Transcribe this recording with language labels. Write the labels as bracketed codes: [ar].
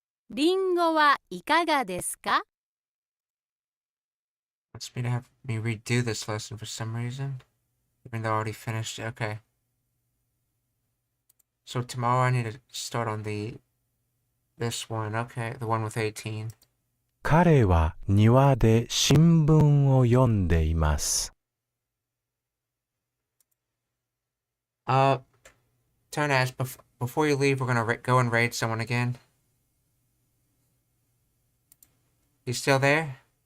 [ja] りんごはいかがですか？ [en] Wants me to have me redo this lesson for some reason, even though I already finished it. Okay. So tomorrow I need to start on this one. Okay, the one with 18. [ja] 彼は庭で新聞を読んでいます。 [en] Turn to ask, before you leave, we're gonna go and raid someone again. You still there?